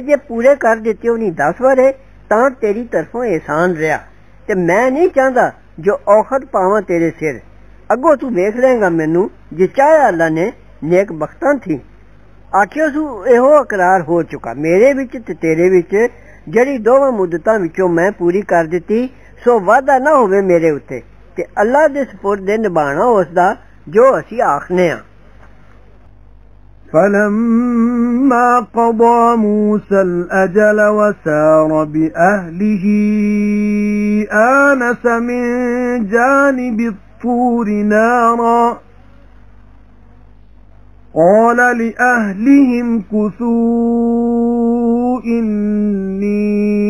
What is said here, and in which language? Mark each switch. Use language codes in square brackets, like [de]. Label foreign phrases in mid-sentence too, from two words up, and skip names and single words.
[pa] ਜੇ ਪੂਰੇ ਕਰ ਦਿੱਤੇ ਉਹਨੀ 10 ਵਰੇ ਤਾਂ ਤੇਰੀ ਤਰਫੋਂ ਇਹਸਾਨ ਰਿਹਾ ਤੇ ਮੈਂ ਨਹੀਂ ਚਾਹੁੰਦਾ ਜੋ ਔਖਤ ਪਾਵਾਂ ਤੇਰੇ ਸਿਰ ਅੱਗੋਂ ਤੂੰ ਵੇਖ ਲਏਗਾ ਮੈਨੂੰ ਜੇ ਚਾਹਿਆ ਅੱਲਾ ਨੇ ਨੇਕ ਬਖਤਾਂ ਥੀ ਆਖਿਓ ਸੂ ਇਹੋ ਇਕਰਾਰ ਹੋ ਚੁੱਕਾ ਮੇਰੇ ਵਿੱਚ ਤੇ ਤੇਰੇ ਵਿੱਚ ਜਿਹੜੀ ਦੋਵਾਂ ਮੁੱਦਤਾਂ ਵਿੱਚੋਂ ਮੈਂ ਪੂਰੀ ਕਰ ਦਿੱਤੀ ਸੋ ਵਾਅਦਾ ਨਾ ਹੋਵੇ ਮੇਰੇ ਉੱਤੇ ਤੇ ਅੱਲਾ ਦੇ ਸਪੁਰਦ ਨਿਭਾਣਾ ਉਸ ਦਾ ਜੋ ਅਸੀਂ ਆਖਨੇ ਆ [ar] فلما قضى موسى الأجل وسار بأهله آنس من جانب الطور نارا قال لأهلهم كثوا إني